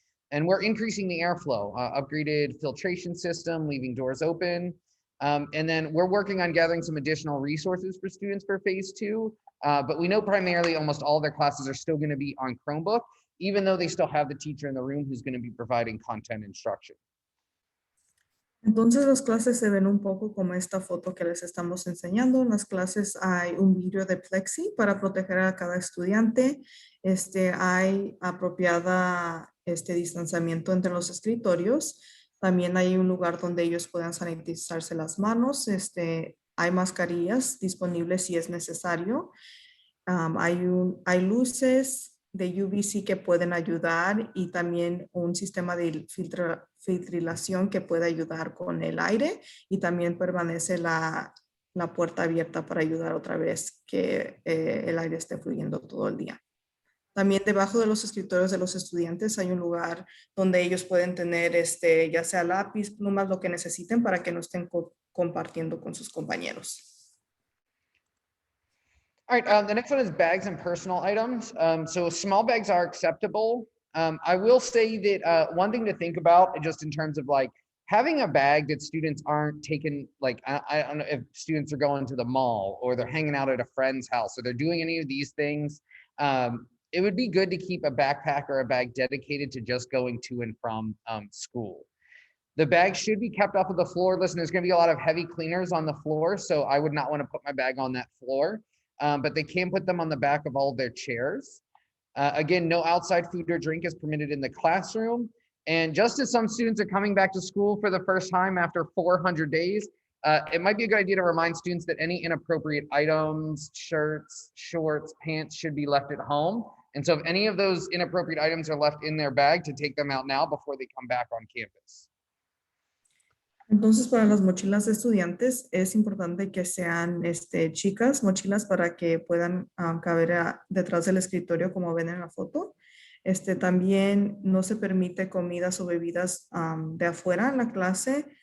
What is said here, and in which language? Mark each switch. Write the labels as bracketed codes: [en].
[en] And we're increasing the airflow, upgraded filtration system, leaving doors open. And then we're working on gathering some additional resources for students for phase 2. But we know primarily almost all their classes are still going to be on Chromebook, even though they still have the teacher in the room who's going to be providing content instruction. [es] Entonces las clases se ven un poco como esta foto que les estamos enseñando. En las clases hay un vidrio de plexi para proteger a cada estudiante. Hay apropiada distanciamiento entre los escritorios. También hay un lugar donde ellos puedan sanitizarse las manos. Hay mascarillas disponibles si es necesario. Hay luces de UVC que pueden ayudar y también un sistema de filtración que puede ayudar con el aire y también permanece la puerta abierta para ayudar otra vez que el aire esté fluyendo todo el día. También debajo de los escritorios de los estudiantes hay un lugar donde ellos pueden tener ya sea lápiz, plumas, lo que necesiten para que no estén compartiendo con sus compañeros. [en] All right, the next one is bags and personal items. So small bags are acceptable. I will say that one thing to think about just in terms of like having a bag that students aren't taking, like, I don't know if students are going to the mall or they're hanging out at a friend's house or they're doing any of these things. It would be good to keep a backpack or a bag dedicated to just going to and from school. The bag should be kept off of the floor. Listen, there's going to be a lot of heavy cleaners on the floor, so I would not want to put my bag on that floor. But they can put them on the back of all of their chairs. Again, no outside food or drink is permitted in the classroom. And just as some students are coming back to school for the first time after 400 days, it might be a good idea to remind students that any inappropriate items, shirts, shorts, pants should be left at home. And so if any of those inappropriate items are left in their bag, to take them out now before they come back on campus. [es] Entonces, para las mochilas de estudiantes es importante que sean chicas, mochilas para que puedan caber detrás del escritorio como ven en la foto. También no se permite comidas o bebidas de afuera en la clase.